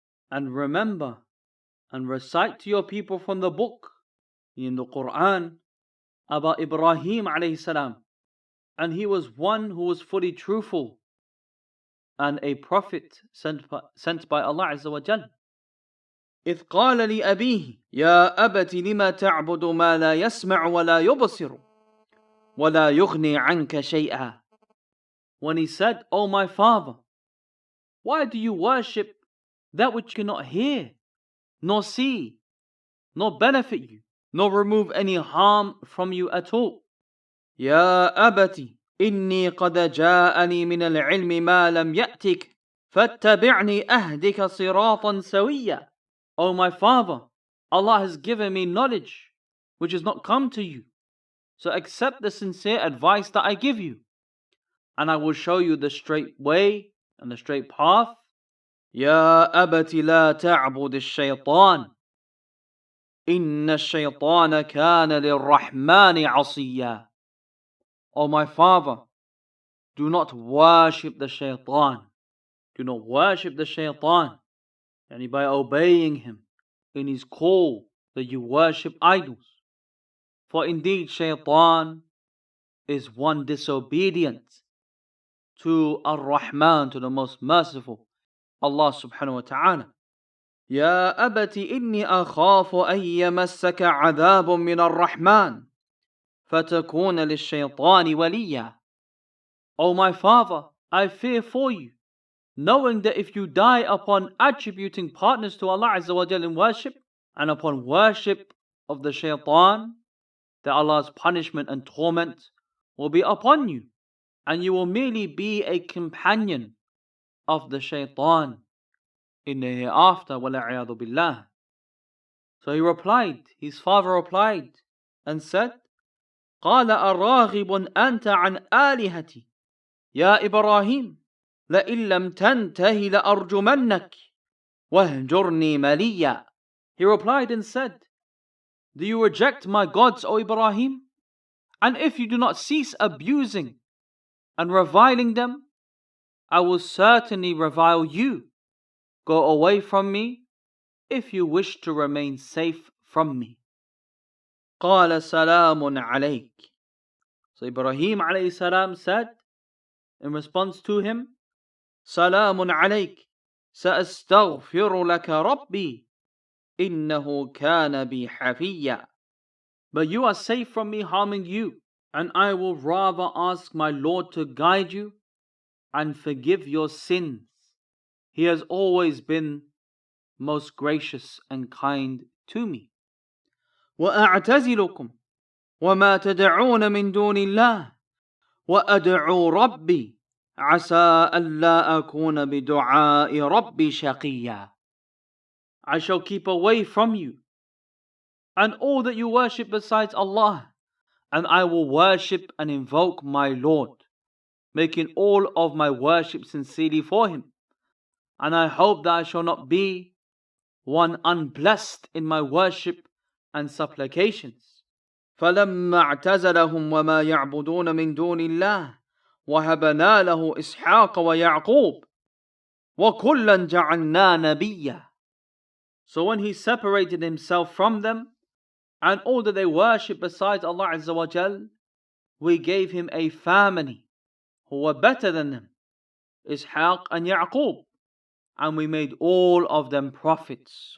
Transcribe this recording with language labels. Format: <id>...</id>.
<en>And remember and recite to your people from the book, in the Quran, about Ibrahim alayhi salam. And he was one who was fully truthful and a prophet sent by Allah Azza wa Jal.</en> <ar>إذ قال لأبيه يا أبت لما تعبد ما لا يسمع ولا يبصر ولا يغني عنك شيئا.</ar> <en>When he said, O my father, why do you worship that which cannot hear, nor see, nor benefit you, nor remove any harm from you at all?</en> <ar>يا أبت إني قد جاءني من العلم ما لم يأتك فاتبعني أهدك صراطا سويا.</ar> <en>O my father, Allah has given me knowledge which has not come to you, so accept the sincere advice that I give you, and I will show you the straight way and the straight path.</en> <ar>يا أبت لا تعبد الشيطان إن الشيطان كان للرحمن عصيا.</ar> <en>O my father, do not worship the shaitan. Do not worship the shaitan, and by obeying him in his call that you worship idols. For indeed shaitan is one disobedient to Ar-Rahman, to the most merciful, Allah subhanahu wa ta'ala.</en> <ar>يا أبت إني أخاف أن يمسك عذاب من الرحمن فتكون للشيطان وليا.</ar> <en>O my father, I fear for you, knowing that if you die upon attributing partners to Allah Azza wa Jal in worship, and upon worship of the shaitan, that Allah's punishment and torment will be upon you, and you will merely be a companion of the shaitan in the hereafter.</en> <ar>وَلَعِيَاذُ بِاللَّهِ.</ar> <en>So he replied, his father replied and said,</en> <ar>قَالَ أَرَاغِبٌ أَنْتَ عَنْ آلِهَتِي يَا إِبْرَاهِيمُ لَإِن لَمْ تَنْتَهِ لَأَرْجُمَنَّكِ وَاهْجُرْنِي مَلِيًّا.</ar> <en>He replied and said, do you reject my gods, O Ibrahim? And if you do not cease abusing and reviling them, I will certainly revile you. Go away from me if you wish to remain safe from me.</en> <ar>قَالَ سَلَامٌ عَلَيْكَ.</ar> <en>So Ibrahim alayhi salam said in response to him,</en> <ar>سَلَامٌ عَلَيْكَ سَأَسْتَغْفِرُ لَكَ رَبِّي إِنَّهُ كَانَ بِي حَفِيًّا.</ar> <en>but you are safe from me harming you, and I will rather ask my Lord to guide you and forgive your sins. He has always been most gracious and kind to me.</en> <ar>وأعتزلكم وما تدعون من دون الله وأدعو ربي عسى ألا أكون بدعاء ربي شقيا.</ar> <en>I shall keep away from you and all that you worship besides Allah, and I will worship and invoke my Lord, making all of my worship sincerely for Him, and I hope that I shall not be one unblessed in my worship and supplications.</en> <ar>فلما اعتزلهم وما يعبدون من دون الله وهبنا له إسحاق ويعقوب وكلا جعلنا نبيا.</ar> <en>So when he separated himself from them and all that they worship besides Allah Azza wa Jal, we gave him a family who were better than them, Ishaq and Yaqub, and we made all of them prophets.</en>